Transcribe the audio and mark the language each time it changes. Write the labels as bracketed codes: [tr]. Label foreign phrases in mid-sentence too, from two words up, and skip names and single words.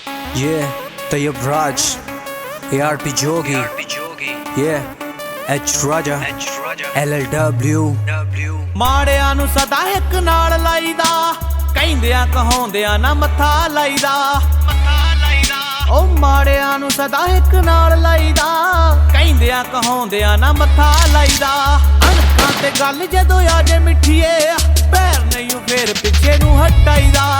[en] Yeah, Tayyab Raj, ARP Jogi, yeah, H Raja, LLW। [pa] ਮਾੜਿਆਂ ਨੂੰ ਸਦਾ ਇੱਕ ਨਾਲ ਲਾਈਦਾ, ਕਹਿੰਦਿਆਂ ਕਹਾਉਂਦਿਆਂ ਨਾ ਮੱਥਾ ਲਾਈਦਾ। ਉਹ ਮਾੜਿਆਂ ਨੂੰ ਸਦਾ ਇੱਕ ਨਾਲ ਲਾਈਦਾ, ਕਹਿੰਦਿਆਂ ਕਹਾਉਂਦਿਆਂ ਨਾ ਮੱਥਾ ਲਾਈਦਾ। ਅਣਖਾਂ ਤੇ ਗੱਲ ਜਦੋਂ ਆ ਜੇ ਮਿੱਠੀਏ, ਪੈਰ ਨਹੀਂ ਫੇਰ ਪਿੱਛੇ ਨੂੰ ਹਟਾਈਦਾ।